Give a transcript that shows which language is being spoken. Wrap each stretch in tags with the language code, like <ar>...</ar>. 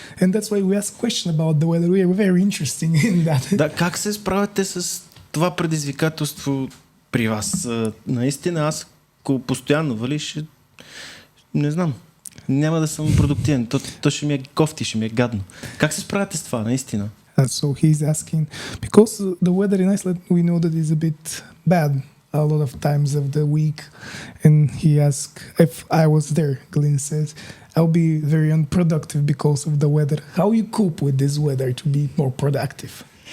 <en>And that's why we ask question about the weather. We are very interesting in that.</en> <bg>Да, как се справяте с това предизвикателство при вас? Наистина, аз постоянно валиш, не знам, няма да съм продуктивен. То ще ми е кофти, ще ми е гадно. Как се справяте с това, наистина?</bg> <en>So he's asking, because the weather in Iceland, we know that is a bit bad a lot of times of the week. And he asked, if I was there, Glenn says, I'll be very unproductive because of the weather. How you cope with this weather to be more productive?</en>